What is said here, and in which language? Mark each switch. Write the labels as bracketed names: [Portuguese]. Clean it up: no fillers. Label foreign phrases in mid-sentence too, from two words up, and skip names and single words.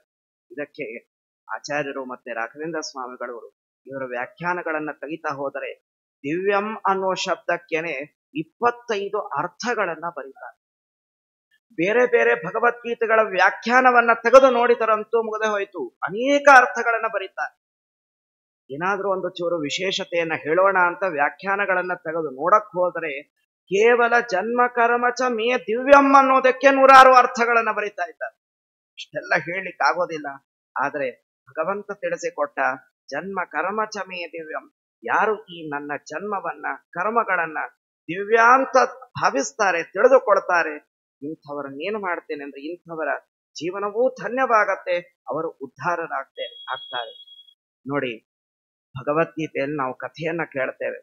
[Kannada] ಇದಕ್ಕೆ ಆಚಾರ್ಯರು ಮತ್ತೆ ರಾಘವೇಂದ್ರ ಸ್ವಾಮಿಗಳು ಇವರ ವ್ಯಾಖ್ಯಾನಗಳನ್ನ ತೆಗಿತಾ ಹೋದರೆ, ದಿವ್ಯಂ ಅನ್ನೋ ಶಬ್ದಕ್ಕೇನೆ 25 ಅರ್ಥಗಳನ್ನ ಬರೀತಾರೆ. ಬೇರೆ ಬೇರೆ ಭಗವದ್ಗೀತೆಗಳ ವ್ಯಾಖ್ಯಾನವನ್ನ ತೆಗೆದು ನೋಡಿದರಂತೂ ಮುಗದೆ ಹೋಯ್ತು, ಅನೇಕ ಅರ್ಥಗಳನ್ನ ಬರೀತಾರೆ. ಏನಾದ್ರೂ ಒಂದು ಚೂರು ವಿಶೇಷತೆಯನ್ನ ಹೇಳೋಣ ಅಂತ ವ್ಯಾಖ್ಯಾನಗಳನ್ನ ತೆಗೆದು ನೋಡಕ್ ಹೋದರೆ, ಕೇವಲ [Sanskrit] ಜನ್ಮ ಕರ್ಮ ಚ ಮೇ ದಿವ್ಯಂ [Kannada] ಅನ್ನೋದಕ್ಕೆ 106 ಅರ್ಥಗಳನ್ನ ಬರೀತಾ ಇದ್ದಾರೆ. ಇಷ್ಟೆಲ್ಲ ಹೇಳಲಿಕ್ಕೆ ಆಗೋದಿಲ್ಲ. ಆದ್ರೆ ಭಗವಂತ ತಿಳಿಸಿಕೊಟ್ಟ [Sanskrit] ಜನ್ಮ ಕರ್ಮ ಚ ಮೇ ದಿವ್ಯಂ, [Kannada] ಯಾರು ಈ ನನ್ನ ಜನ್ಮವನ್ನ ಕರ್ಮಗಳನ್ನ ದಿವ್ಯ ಅಂತ ಭಾವಿಸ್ತಾರೆ, ತಿಳಿದುಕೊಳ್ತಾರೆ, ಇಂಥವರನ್ನೇನು ಮಾಡ್ತೇನೆ ಅಂದ್ರೆ, ಇಂಥವರ ಜೀವನವೂ ಧನ್ಯವಾಗತ್ತೆ, ಅವರು ಆಗ್ತಾರೆ. ನೋಡಿ, ಭಗವದ್ಗೀತೆಯಲ್ಲಿ ನಾವು ಕಥೆಯನ್ನ ಕೇಳ್ತೇವೆ.